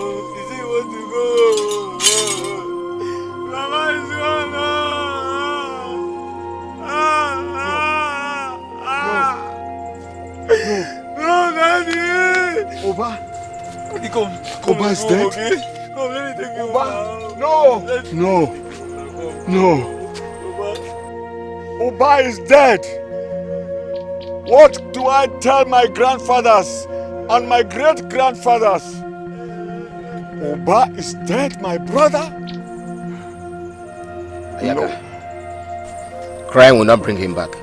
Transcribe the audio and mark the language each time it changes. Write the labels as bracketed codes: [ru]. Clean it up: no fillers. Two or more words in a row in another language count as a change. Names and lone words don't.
[en] You say you want to go. Mama is gone now. No, Daddy. Oba. Daddy, come. Oba is dead? Okay? Come, let me take you Oba. home. No. Oba is dead. What do I tell my grandfathers and my great-grandfathers? Oba is dead, my brother? Ayaga. Crying will not bring him back.